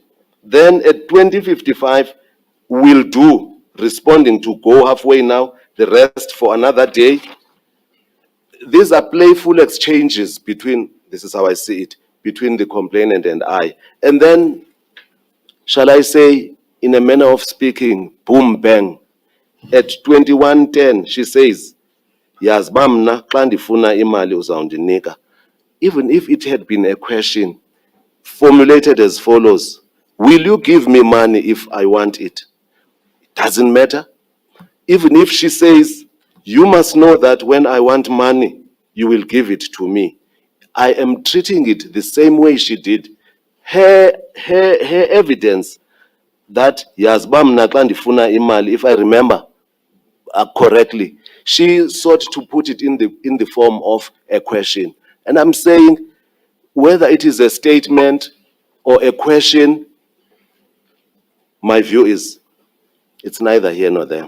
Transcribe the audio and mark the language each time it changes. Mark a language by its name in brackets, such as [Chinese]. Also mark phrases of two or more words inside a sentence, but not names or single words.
[English] Then at 2055, will do, responding to go halfway now, the rest for another day. These are playful exchanges between, this is how I see it, between the complainant and I. And then, shall I say, in a manner of speaking, boom, bang. At 2110, she says, [Xhosa] yazi uba mna xa ndifuna imali uzawundinika. [English] Even if it had been a question formulated as follows, will you give me money if I want it? It doesn't matter. Even if she says, you must know that when I want money, you will give it to me. I am treating it the same way she did. Her evidence that [Xhosa] yazi uba mna xa ndifuna imali, [English] if I remember correctly, she sought to put it in the form of a question. And I'm saying, whether it is a statement or a question, my view is it's neither here nor there.